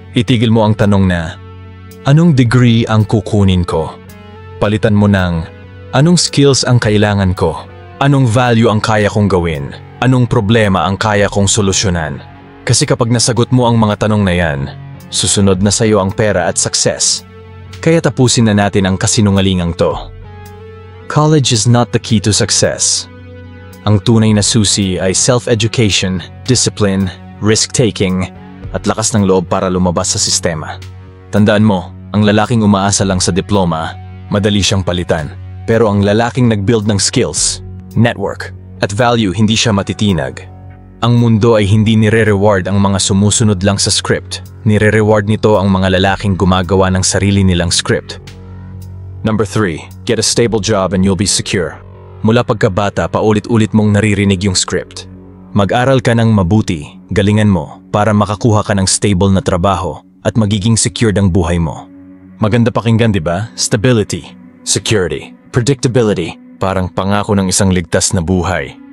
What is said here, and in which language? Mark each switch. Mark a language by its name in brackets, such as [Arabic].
[Filipino] Itigil mo ang tanong na, anong degree ang kukunin ko? Palitan mo ng, anong skills ang kailangan ko? Anong value ang kaya kong gawin? Anong problema ang kaya kong solusyonan? Kasi kapag nasagot mo ang mga tanong na yan, susunod na sa iyo ang pera at success. Kaya tapusin na natin ang kasinungalingang to. [English] College is not the key to success. [Filipino] Ang tunay na susi ay self-education, discipline, risk-taking, at lakas ng loob para lumabas sa sistema. Tandaan mo, ang lalaking umaasa lang sa diploma, madali siyang palitan. Pero ang lalaking nag-build ng skills, network, at value, hindi siya matitinag. Ang mundo ay hindi nire-reward ang mga sumusunod lang sa script. Nire-reward nito ang mga lalaking gumagawa ng sarili nilang script. [English] Number 3, get a stable job and you'll be secure. [Filipino] Mula pagkabata, paulit-ulit mong naririnig yung script. Mag-aral ka ng mabuti, galingan mo, para makakuha ka ng stable na trabaho at magiging secured ang buhay mo. Maganda pakinggan, di ba? Stability, security, predictability, parang pangako ng isang ligtas na buhay.